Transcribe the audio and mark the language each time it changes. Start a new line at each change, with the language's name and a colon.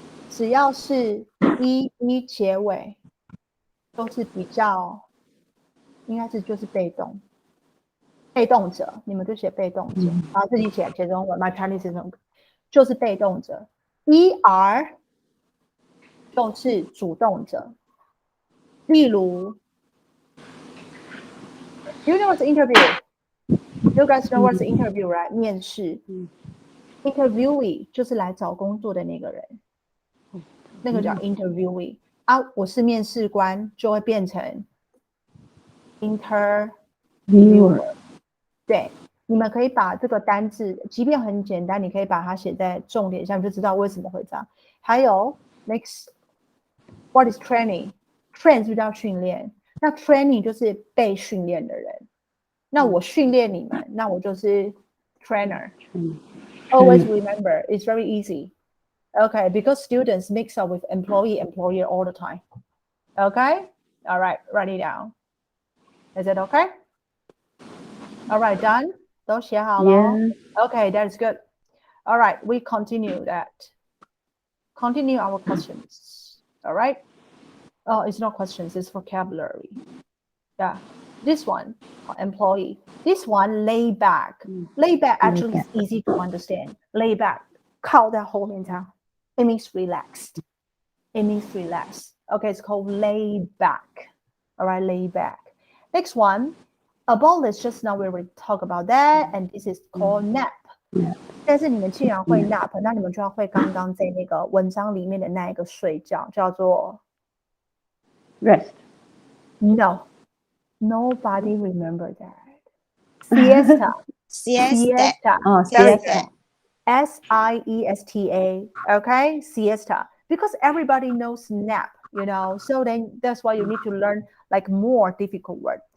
Chinese: 只要是一结尾，都是比较，应该是就是被动者，你们就写被动者，然后自己写中文。
English: My Chinese is no good，
Chinese: 就是被动者。 ER 就是主动者。
English: 例如 ，You know what's interview? You guys know what's interview, right? 面试。
Chinese: interviewee 就是来找工作的那个人，那个叫 interviewee 啊。我是面试官，就会变成 interviewer。对，你们可以把这个单字，即便很简单，你可以把它写在重点上，就知道为什么会这样。还有 next，
English: what is training？
Chinese: train 是不是叫训练？那 training 就是被训练的人。那我训练你们，那我就是 trainer。
English: Always remember, it's very easy. Okay, because students mix up with employer all the time. Okay? All right, write it down. Is it okay? All right, done?
Chinese: 都写好了。
English: Okay, that's good. All right, we continue that. Continue our questions. All right? Oh, it's not questions, it's vocabulary. Yeah. This one, employee. This one, lay back. Lay back actually is easy to understand.
Chinese: Lay back, 靠在后面这样。
English: It means relaxed. It means relaxed. Okay, it's called lay back. All right, lay back. Next one, abolish. Just now we already talked about that, and this is called nap.
Chinese: 但是你们既然会 nap， 那你们就要会刚刚在那个文章里面的那一个睡觉，叫做
English: rest. No.Nobody remember that. Siesta. Siesta. Oh, siesta. S-I-E-S-T-A. Okay, siesta. Because everybody knows nap, you know. So then that's why you need to learn like more difficult word.